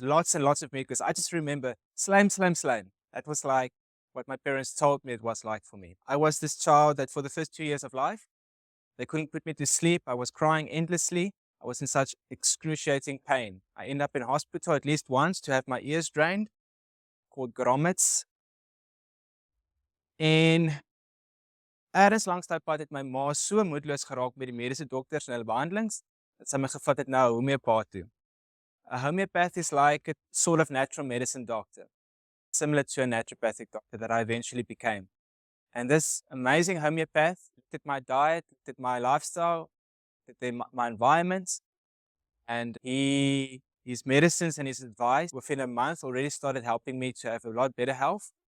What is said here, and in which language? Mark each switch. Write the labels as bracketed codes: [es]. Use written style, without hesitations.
[en] Lots and lots of mucus. I just remember slime. That was like what my parents told me it was like for me. I was this child that for the first 2 years of life, they couldn't put me to sleep. I was crying endlessly. I was in such excruciating pain. I ended up in hospital at least once to have my ears drained, called grommets. [af] En ergens langs daai pad het my ma so moedeloos geraak met die mediese dokters en hulle behandelings, dat sy my gevat het na 'n homeopaat toe. [en] A homeopath is like a sort of natural medicine doctor, similar to a naturopathic doctor that I eventually became. And this amazing homeopath looked at my diet, looked at my lifestyle, looked at my environment, and his medicines and his advice within a month already started helping me to have a lot better health.